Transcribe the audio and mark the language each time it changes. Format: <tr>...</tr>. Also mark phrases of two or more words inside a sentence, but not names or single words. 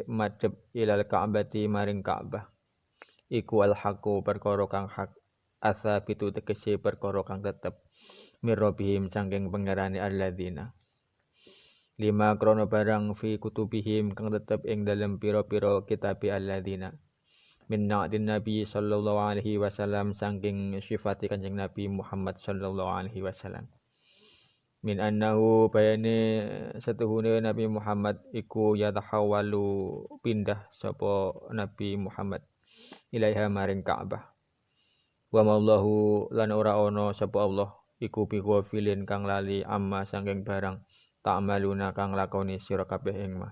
<jv>madhep</jv> <ar>ilal Ka'bati</ar> <jv>maring Ka'bah iku</jv> <ar>al haqu</ar> <jv>perkara kang hak asabitu tegese perkara kang tetep mirrabihim saking pangerane alladzina lima krono barang</jv> <ar>fi kutubihim</ar> <jv>kang tetep ing dalem pira-pira kitabe</jv> <ar>alladzina min na'din Nabi sallallahu alaihi wasallam</ar> <jv>saking sifati Kanjeng Nabi Muhammad</jv> <ar>sallallahu alaihi wasallam. Min annahu</ar> <jv>bayane setuhune Nabi Muhammad iku yatahawwalu pindah sapa Nabi Muhammad ilaiha maring Ka'bah.</jv> <ar>Wa mallahu</ar> <jv>lan ora ana sapa Allah iku bighafilin kang lali amma saking barang ta'maluna kang lakoni sira kabeh ing mah.</jv>